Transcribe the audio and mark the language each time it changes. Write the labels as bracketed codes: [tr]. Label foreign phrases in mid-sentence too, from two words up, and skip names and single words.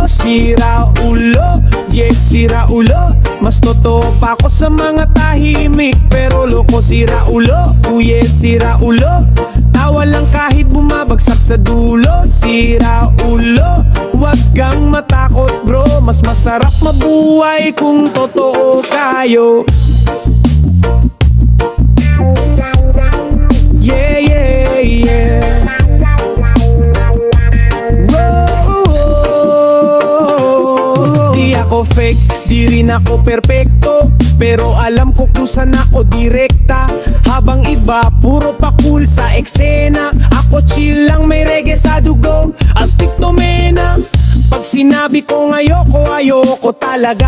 [tl] Sira ulo, yes sira ulo, mas totoo pa ako sa mga tahimik pero loko. Sira ulo, oh yes sira ulo, tawa lang kahit bumabagsak sa dulo. Sira ulo, wag kang matakot bro, mas masarap mabuhay kung totoo kayo. [en] Yeah, yeah, yeah. Whoa. [tl] Di ako fake, di rin ako perpekto, pero alam ko kung saan ako direkta. Habang iba, puro pa cool sa eksena, ako chill lang, may reggae sa dugo. Astig to mena. Pag sinabi ko ayoko, ayoko talaga.